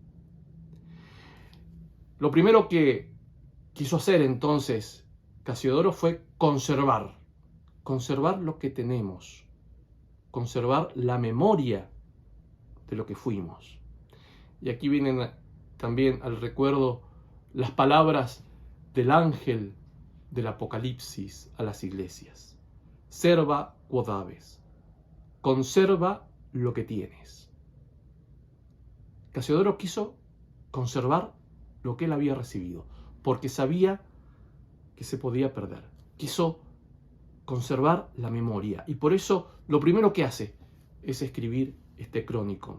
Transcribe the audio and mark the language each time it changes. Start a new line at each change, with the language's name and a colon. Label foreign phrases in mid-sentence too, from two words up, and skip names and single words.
Spanish: Lo primero que quiso hacer entonces Casiodoro fue conservar lo que tenemos, conservar la memoria de lo que fuimos. Y aquí vienen también al recuerdo las palabras del ángel del Apocalipsis a las iglesias.
Latin: Serva quod habes,
Spanish: conserva lo que tienes. Casiodoro quiso conservar lo que él había recibido, porque sabía que se podía perder. Quiso conservar la memoria, y por eso lo primero que hace es escribir este Chronicon.